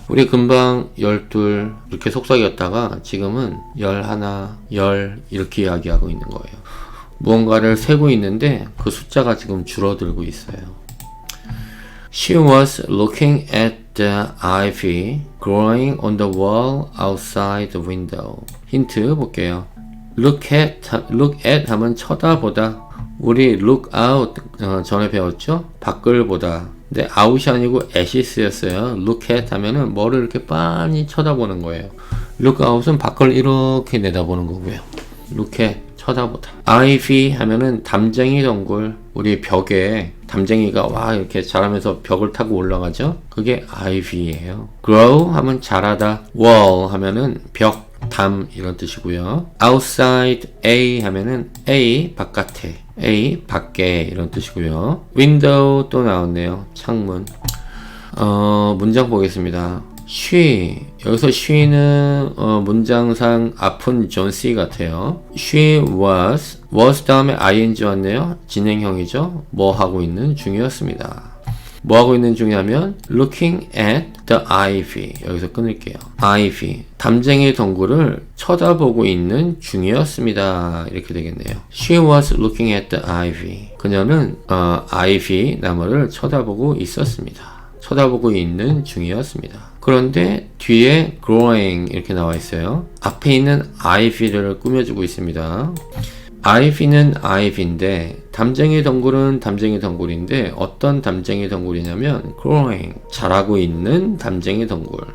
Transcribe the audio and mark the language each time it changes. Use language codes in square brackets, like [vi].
[ko] 우리 금방 12 이렇게 속삭였다가 지금은 11, 10 이렇게 이야기하고 있는 거예요. 무언가를 세고 있는데 그 숫자가 지금 줄어들고 있어요. [en] She was looking at the ivy growing on the wall outside the window. [ko] 힌트 볼게요. look at 하면 쳐다보다. 우리 look out 전에 배웠죠? 밖을 보다. 근데 out이 아니고 at이 쓰였어요. look at 하면은 뭐를 이렇게 빤히 쳐다보는 거예요. look out은 밖을 이렇게 내다보는 거고요. look at 쳐다보다. ivy 하면은 담쟁이 덩굴. 우리 벽에 담쟁이가 와 이렇게 자라면서 벽을 타고 올라가죠? 그게 ivy예요. grow 하면 자라다. wall 하면은 벽, 담 이런 뜻이고요. outside A 하면은 A 바깥에, A 밖에 이런 뜻이고요. window 또 나왔네요. 창문. 문장 보겠습니다. she, 여기서 she는 문장상 아픈 존 C 같아요. she was 다음에 ing 왔네요. 진행형이죠. 뭐 하고 있는 중이었습니다. 뭐 하고 있는 중이냐면 [en] looking at the ivy. [ko] 여기서 끊을게요. ivy, 담쟁이 덩굴을 쳐다보고 있는 중이었습니다. 이렇게 되겠네요. [en] She was looking at the ivy. [ko] 그녀는 ivy 나무를 쳐다보고 있었습니다. 쳐다보고 있는 중이었습니다. 그런데 뒤에 growing 이렇게 나와 있어요. 앞에 있는 ivy를 꾸며주고 있습니다. ivy는 ivy인데 담쟁이 덩굴은 담쟁이 덩굴인데 어떤 담쟁이 덩굴이냐면 growing, 자라고 있는 담쟁이 덩굴.